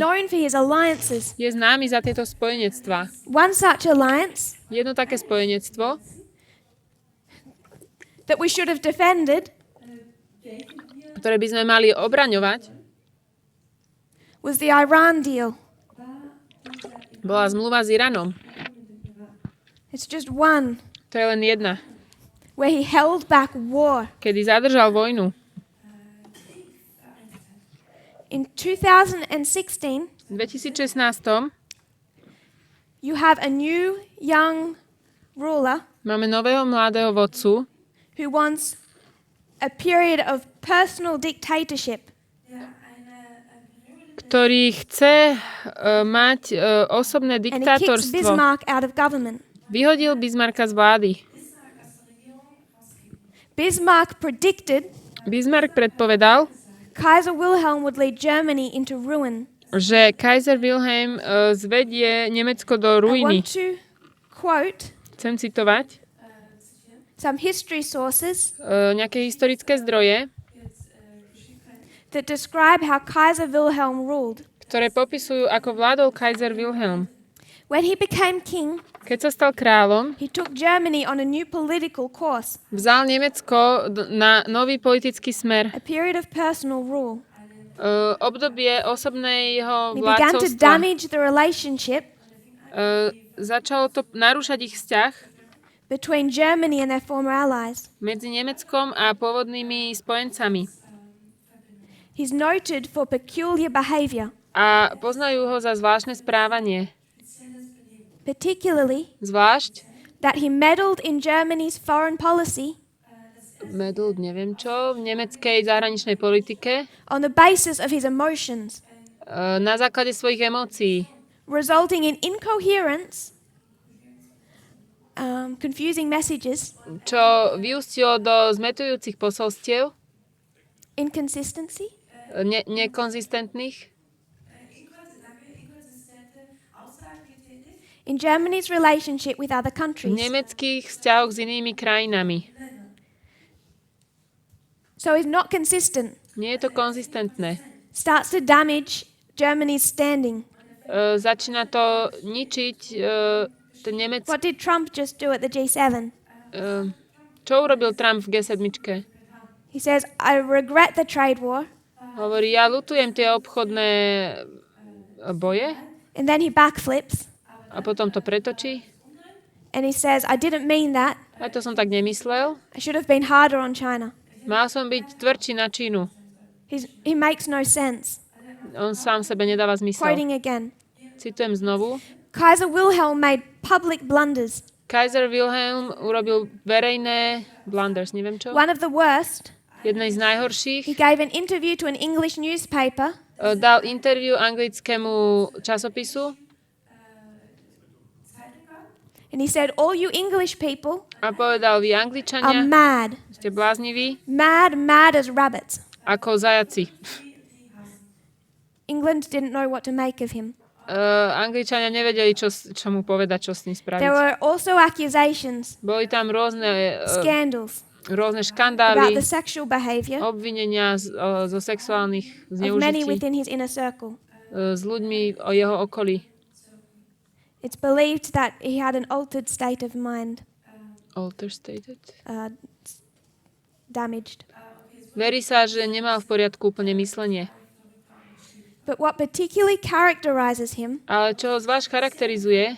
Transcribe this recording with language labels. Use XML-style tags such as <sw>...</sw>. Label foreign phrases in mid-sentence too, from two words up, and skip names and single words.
<en>known for his alliances.</en> <sk>Je známy za tieto spojenectvá.</sk> <en>One such alliance</en> <sk>Jedno také spojenectvo,</sk> <en>that we should have defended</en> <sk>ktoré by sme mali obraňovať,</sk> <en>was the Iran deal.</en> <sk>bola zmluva s Iranom.</sk> <en>It's just one</en> <sk>To je len jedna,</sk> <en>where he held back war.</en> <sk>kedy zadržal vojnu.</sk> <en>In 2016,</en> <sk>V 2016</sk> <en>you have a new young ruler</en> <sk>máme nového mladého vodcu,</sk> <en>who wants a period of personal dictatorship.</en> <sk>ktorý chce mať osobné</sk> <en>And he kicks</en> <sk>diktátorstvo.</sk> <en>Bismarck out of government.</en> <sk>Vyhodil Bismarcka z vlády.</sk> <en>Bismarck predicted</en> <sk>Bismarck predpovedal,</sk> <en>Kaiser Wilhelm would lead Germany into ruin.</en> <sk>že Kaiser Wilhelm zvedie Nemecko do</sk> <en>I</en> <sk>ruiny.</sk> <en>want to quote</en> <sk>Chcem citovať</sk> <en>some history sources</en> <sk>nejaké historické zdroje,</sk> <en>that describe how Kaiser Wilhelm ruled.</en> <sk>ktoré popisujú, ako vládol Kaiser Wilhelm.</sk> <en>When he became king,</en> <sk>Keď sa stal kráľom,</sk> <en>he took Germany on a new political course,</en> <sk>vzal Nemecko na nový politický smer.</sk> <en>a period of personal rule.</en> <sk>Obdobie osobného</sk> <en>He began to</en> <sk>vládcovstva.</sk> <en>damage the relationship</en> <sk>Začalo to narúšať ich vzťah</sk> <en>between Germany and their former allies.</en> <sk>medzi Nemeckom a pôvodnými spojencami.</sk> <en>He's noted for peculiar behavior,</en> <sk>A poznajú ho za zvláštne správanie.</sk> <en>particularly</en> <sk>Zvlášť</sk> <en>that he meddled in Germany's foreign policy</en> <sk>neviem čo, v nemeckej zahraničnej politike</sk> <en>on the basis of his emotions,</en> <sk>na základe svojich emócií,</sk> <en>resulting in incoherence, confusing messages,</en> <sk>čo vyústilo do zmätujúcich posolstiev,</sk> <en>inconsistency,</en> <sk>nekonzistentných</sk> <en>in Germany's relationship with other</en> <sk>v</sk> <en>countries.</en> <sk>nemeckých vzťahoch s inými krajinami.</sk> <en>So he's not consistent.</en> <sk>Nie je to konzistentné.</sk> <en>Starts to damage Germany's standing.</en> <sk>Začína to ničiť ten nemecký.</sk> <en>What did Trump just do at the G7?</en> <sk>Čo urobil Trump v G7?</sk> <en>He says, I regret the trade war.</en> <sk>Hovorí, ja ľutujem tie obchodné boje</sk> <en>And then he backflips</en> <sk>a potom to pretočí.</sk> <en>and he says, I didn't mean that.</en> <sk>A to som tak nemyslel.</sk> <en>I should have been harder on China.</en> <sk>Mal som byť tvrdší na Čínu.</sk> <en>He makes no sense.</en> <sk>On sám sebe nedáva zmysel.</sk> <en>Quoting again.</en> <sk>Citujem znovu.</sk> <en>Kaiser Wilhelm made public blunders.</en> <sk>Kaiser Wilhelm urobil verejné blunders, neviem čo.</sk> <en>One of the worst.</en> <sk>Jednej z najhorších.</sk> <en>He gave an interview to an English newspaper.</en> <sk>Dal interview anglickému časopisu.</sk> <en>And he said, all you English people</en> <sk>A povedal, vy</sk> <en>are</en> <sk>Angličania</sk> <en>mad.</en> <sk>ste blázniví</sk> <en>Mad as rabbits.</en> <sk>ako zajaci.</sk> <en>England didn't know what to make of him.</en> <sk>Angličania nevedeli, čo mu povedať, čo s ním spraviť.</sk> <en>There were also accusations,</en> <sk>Boli tam rôzne</sk> <en>scandals</en> <sk>rôzne</sk> <en>about</en> <sk>škandály,</sk> <en>the sexual behavior</en> <sk>obvinenia zo sexuálnych</sk> <en>of many</en> <sk>zneužití</sk> <en>within his inner circle.</en> <sk>s ľuďmi o jeho okolí.</sk> <en>It's believed that he had an altered state of mind, Alterstated. Damaged.</en> <sk>Verí sa, že nemal v poriadku úplne myslenie.</sk> <en>But what particularly characterizes him</en> <sk>Ale čo ho zvlášť charakterizuje,</sk>